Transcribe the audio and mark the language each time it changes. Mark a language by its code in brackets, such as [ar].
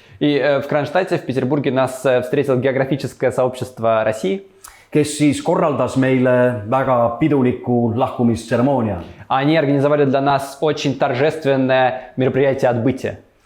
[ru] И в Кронштадте, в Петербурге нас встретило географическое сообщество России. [et] kes siis korraldas meile väga piduliku lahkumistseremoonia. [ru] Они организовали для нас очень торжественное мероприятие отбытия.